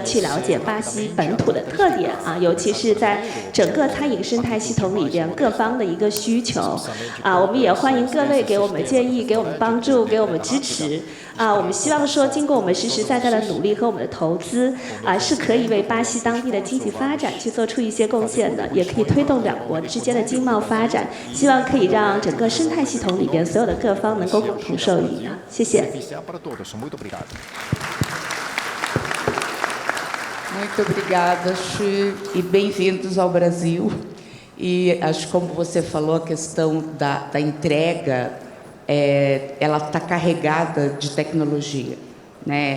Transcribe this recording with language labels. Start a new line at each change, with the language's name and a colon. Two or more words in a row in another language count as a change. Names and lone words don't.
Chinese: 去了解巴西本土的特点尤其是在整个餐饮生态系统里边各方的一个需求我们也欢迎各位给我们建议、给我们帮助、给我们支持我们希望说，经过我们实实在在的努力和我们的投资是可以为巴西当地的经济发展去做出一些贡献的，也可以推动两国之间的经贸发展，希望可以让整个生态系统里边所有的各方能够共同受益谢谢。
Portuguese: Muito obrigada, Xu, e bem-vindos ao Brasil. E acho que como você falou, a questão da entrega, ela está carregada de tecnologia, né?